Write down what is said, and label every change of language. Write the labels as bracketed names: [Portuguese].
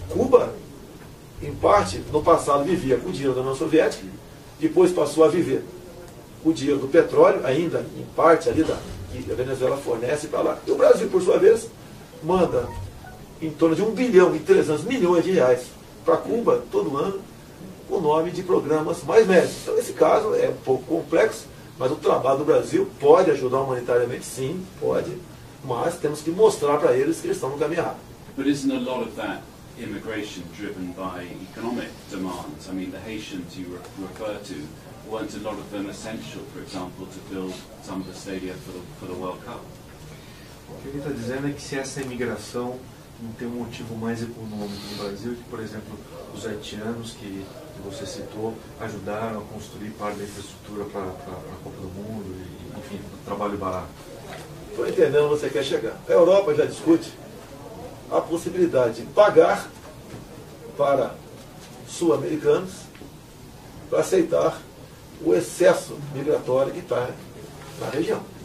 [Portuguese] Cuba, em parte, no passado vivia com o dinheiro da União Soviética, depois passou a viver com o dinheiro do petróleo, ainda em parte ali que a Venezuela fornece para lá. E o Brasil, por sua vez, manda em torno de 1 bilhão e 300 milhões de reais para Cuba todo ano, com o nome de programas mais médios. Então, esse caso é um pouco complexo, mas o trabalho do Brasil pode ajudar humanitariamente, sim, pode, mas temos que mostrar para eles que eles estão no caminho errado. [English] But isn't a lot of that immigration driven by economic demands? I mean, the Haitians you refer to, weren't a lot of them essential, for example, to build some of the stadia for the World Cup? [Portuguese] O que ele está dizendo é que se essa imigração não tem um motivo mais econômico no Brasil, que, por exemplo, os haitianos que você citou ajudaram a construir parte da infraestrutura para a Copa do Mundo, e, enfim, trabalho barato. Estou entendendo onde você quer chegar. A Europa já discute a possibilidade de pagar para sul-americanos para aceitar o excesso migratório que está na região.